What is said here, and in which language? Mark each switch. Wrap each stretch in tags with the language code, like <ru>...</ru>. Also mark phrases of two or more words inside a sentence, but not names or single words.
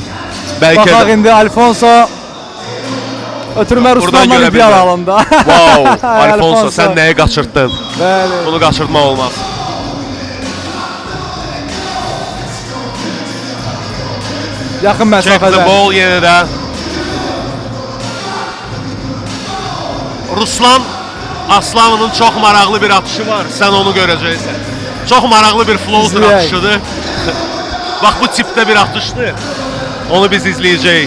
<az>Baxaq indi Alfonso ötürmə Ruslan'dan iddial alında. Wow, Alfonso sən nəyi qaçırtdın? Bəli. Bunu qaçırtmaq olmaz. Yaxın məsafədə.</az> <en>Check the ball</en> <az>yenə də. Ruslan Aslanının çox maraqlı bir atışı var. Sən onu görəcəksən. Çox maraqlı bir floater atışıdır. Bax bu tipdə bir atışdır. Onu biz izləyəcəyik.</az>